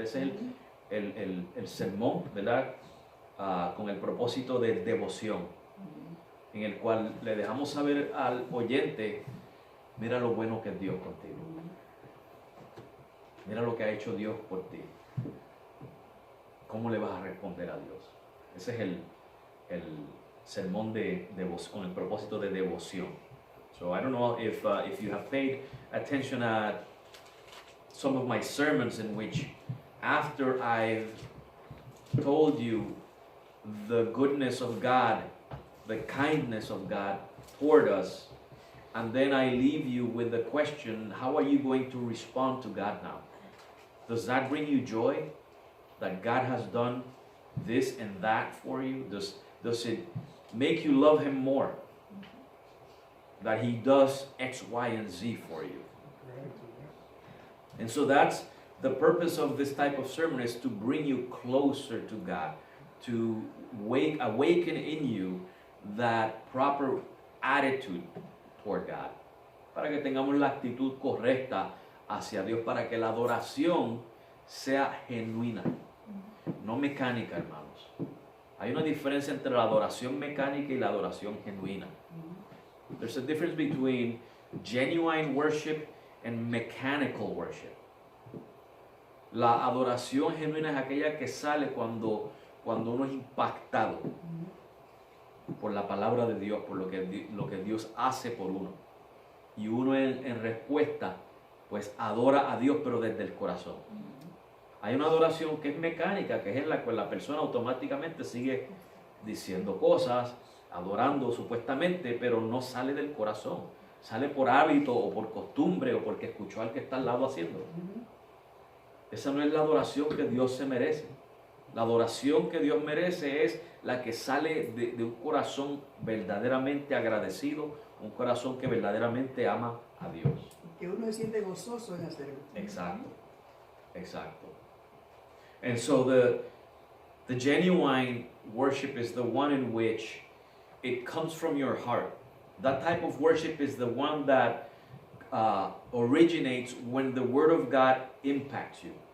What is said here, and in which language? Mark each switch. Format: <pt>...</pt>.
<es>Ese es el sermón, ¿verdad? Con el propósito de devoción, en el cual le dejamos saber al oyente, mira lo bueno que es Dios contigo. Mira lo que ha hecho Dios por ti. ¿Cómo le vas a responder a Dios? Ese es el sermón de devoción, con el propósito de devoción.</es> <en>So I don't know if you have paid attention at some of my sermons in which after I've told you the goodness of God, the kindness of God toward us, and then I leave you with the question, how are you going to respond to God now? Does that bring you joy? That God has done this and that for you? Does it make you love Him more? That He does X, Y, and Z for you. And so that's the purpose of this type of sermon, is to bring you closer to God, to awaken in you that proper attitude toward God,</en> <es>para que tengamos la actitud correcta hacia Dios, para que la adoración sea genuina, no mecánica, hermanos. Hay una diferencia entre la adoración mecánica y la adoración genuina.</es> <en>There's a difference between genuine worship and mechanical worship.</en> <es>La adoración genuina es aquella que sale cuando uno es impactado por la palabra de Dios, por lo que Dios hace por uno. Y uno en respuesta, pues adora a Dios, pero desde el corazón. Hay una adoración que es mecánica, que es en la cual la persona automáticamente sigue diciendo cosas, adorando supuestamente, pero no sale del corazón. Sale por hábito o por costumbre o porque escuchó al que está al lado haciendo. Esa no es la adoración que Dios se merece. La adoración que Dios merece es la que sale de un corazón verdaderamente agradecido, un corazón que verdaderamente ama a Dios. Que uno se siente gozoso en hacerlo. Exacto, exacto.</es> <en>And so the genuine worship is the one in which it comes from your heart. That type of worship is the one that originates when the Word of God impacts you.</en>